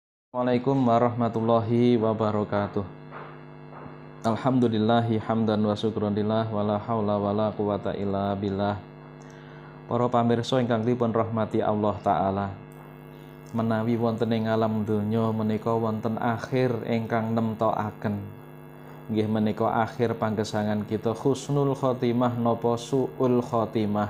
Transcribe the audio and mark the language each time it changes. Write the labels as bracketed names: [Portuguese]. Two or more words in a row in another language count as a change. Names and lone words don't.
[Arabic] السلام عليكم ورحمة الله وبركاته. الحمد لله حمدا وشكرا لله ولا حول ولا قوة إلا بالله. [Javanese] Para pamirsa ingkang dipun rahmati [Arabic] الله تعالى. [Javanese] Menawi wonten ing alam donya menika wonten akhir ingkang nemtokaken. Nggih menika akhir panggesangan kita [Arabic] حسن الخاتمة [Javanese] napa [Arabic] سوء الخاتمة.